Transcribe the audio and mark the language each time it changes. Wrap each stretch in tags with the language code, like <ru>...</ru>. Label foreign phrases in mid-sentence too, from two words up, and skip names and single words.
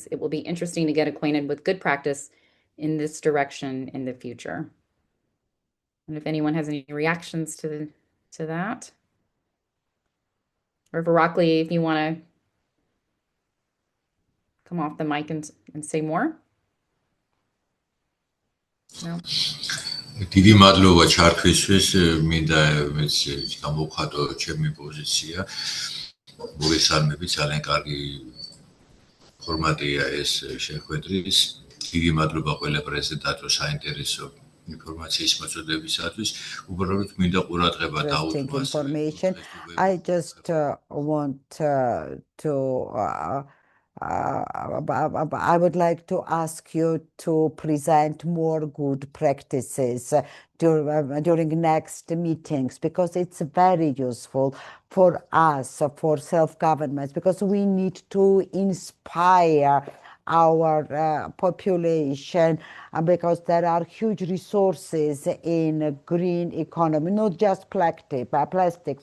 <en>It will be interesting to get acquainted with good practice in this direction in the future. And if anyone has any reactions to that, or Arakli, if you want to come off the mic and say more. No.</en> <ka>დიდი მადლობა ჩართვისთვის, მინდა მეც გამოვხატო ჩემი პოზიცია. მოგესალმებით, ძალიან კარგი ფორმატია ეს შეხვედრის. დიდი მადლობა ყველა პრეზენტატორს საინტერესო ინფორმაციის მოწოდებისათვის. უბრალოდ მინდა ყურადღება დაუთმო information.</ka> <en>I just want to I would like to ask you to present more good practices during next meetings, because it's very useful for us, for self-governments, because we need to inspire our population, because there are huge resources in green economy, not just plastic.</en>